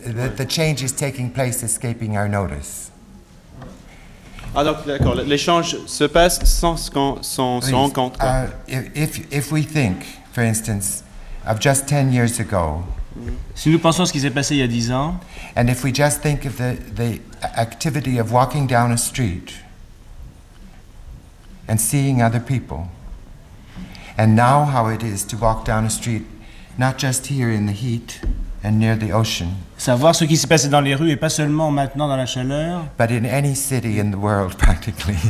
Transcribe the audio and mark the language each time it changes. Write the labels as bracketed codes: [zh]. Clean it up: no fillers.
[en] The change is taking place, escaping our notice. [fr] Ah, donc, d'accord. L'échange se passe sans qu'on s'en rend compte. [en] If we think, for instance, of just 10 years ago, [fr] si nous pensons à ce qui s'est passé il y a 10 ans, [en] and if we just think of the activity of walking down a street and seeing other people, and now how it is to walk down a street, not just here in the heat and near the ocean. [fr] Savoir ce qui s'est passé dans les rues et pas seulement maintenant dans la chaleur. [en] But in any city in the world, practically.